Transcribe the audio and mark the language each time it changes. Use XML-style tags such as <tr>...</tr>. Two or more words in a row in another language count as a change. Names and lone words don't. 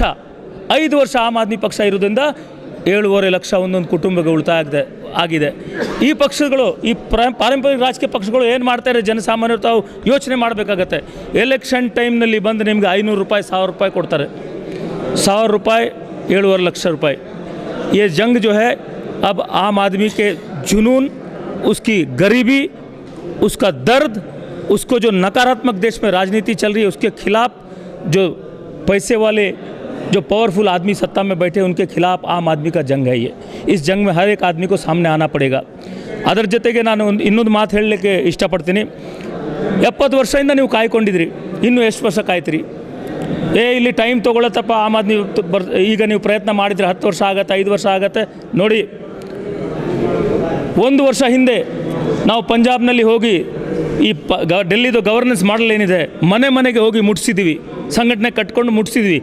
<kn>5 ವರ್ಷ ಆಮ್ ಆದ್ಮಿ ಪಕ್ಷ ಇರೋದ್ರಿಂದ 7.5 ಲಕ್ಷ ಒಂದೊಂದು ಕುಟುಂಬಕ್ಕೆ ಉಳಿತಾಯ ಆಗಿದೆ. ಈ ಪಕ್ಷಗಳು, ಈ ಪಾರಂಪರಿಕ ರಾಜಕೀಯ ಪಕ್ಷಗಳು ಏನು ಮಾಡ್ತಾರೆ, ಜನಸಾಮಾನ್ಯರು ತಾವು ಯೋಚನೆ ಮಾಡಬೇಕಾಗತ್ತೆ.</kn> <en>election time</en> <kn>ಬಂದು ನಿಮಗೆ 500 ರೂಪಾಯಿ, 1000 ರೂಪಾಯಿ ಕೊಡ್ತಾರೆ. 1000 ರೂಪಾಯಿ 7.5 ಲಕ್ಷ ರೂಪಾಯಿ.</kn> <hi>ये जंग जो है अब आम आदमी के जुनून, उसकी गरीबी, उसका दर्द, उसको जो नकारात्मक देश में राजनीति चल रही है उसके खिलाफ, जो पैसे वाले, जो पावरफुल आदमी सत्ता में बैठे उनके खिलाफ आम आदमी का जंग है ये. इस जंग में हर एक आदमी को सामने आना पड़ेगा.</hi> <kn>ಅದರ ಜೊತೆಗೆ ನಾನು ಇನ್ನೊಂದು ಮಾತು ಹೇಳಲಿಕ್ಕೆ ಇಷ್ಟಪಡ್ತೀನಿ. 70 ವರ್ಷದಿಂದ ನೀವು ಕಾಯ್ಕೊಂಡಿದ್ರಿ, ಇನ್ನೂ ಎಷ್ಟು ವರ್ಷ ಕಾಯ್ತೀರಿ? ಇಲ್ಲಿ ಟೈಮ್ ತೊಗೊಳತ್ತಪ್ಪ, ಆಮ್ ಆದ್ಮಿ ಈಗ ನೀವು ಪ್ರಯತ್ನ ಮಾಡಿದರೆ 10 ವರ್ಷ ಆಗತ್ತೆ, 5 ವರ್ಷ ಆಗತ್ತೆ. ನೋಡಿ, 1 ವರ್ಷ ಹಿಂದೆ ನಾವು ಪಂಜಾಬ್ನಲ್ಲಿ ಹೋಗಿ ಈ ಡೆಲ್ಲಿದು</kn> <en>governance model</en> <kn>ಏನಿದೆ, ಮನೆ ಮನೆಗೆ ಹೋಗಿ ಮುಟ್ಟಿಸಿದ್ವಿ, ಸಂಘಟನೆ ಕಟ್ಕೊಂಡು ಮುಟ್ಟಿಸಿದ್ವಿ.</kn>